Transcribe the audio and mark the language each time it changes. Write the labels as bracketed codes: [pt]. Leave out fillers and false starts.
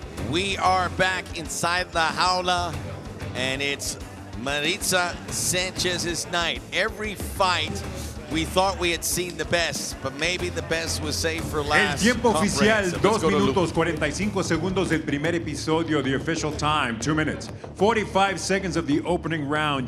[en] We are back inside the jaula, and it's Maritza Sanchez's night. Every fight, we thought we had seen the best, but maybe the best was saved for last. [es] El tiempo oficial, [en] So [es] 2 minutos 45 segundos del primer episodio. [en] The official time, 2 minutes 45 seconds of the opening round.